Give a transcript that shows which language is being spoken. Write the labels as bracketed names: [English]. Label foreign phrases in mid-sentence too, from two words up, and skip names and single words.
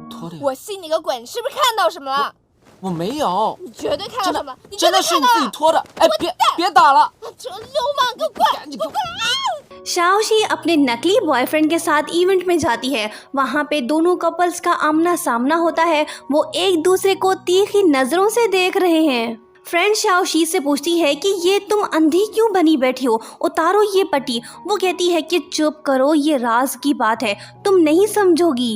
[Chinese] 我信你个鬼！你是不是看到什么了？我没有。你绝对看到什么？你真的是你自己拖的！哎，别打了！这流氓，给我过来！赶紧给我过来！ [Hindi] शाओशी अपने नकली बॉयफ्रेंड के साथ इवेंट में जाती है। वहाँ पे दोनों कपल्स का आमना सामना होता है। वो एक दूसरे को तीखी नजरों से देख रहे हैं। फ्रेंड शाओशी से पूछती है कि ये तुम अंधी क्यों बनी बैठी हो, उतारो ये पट्टी। वो कहती है कि चुप करो, ये राज की बात है, तुम नहीं समझोगी।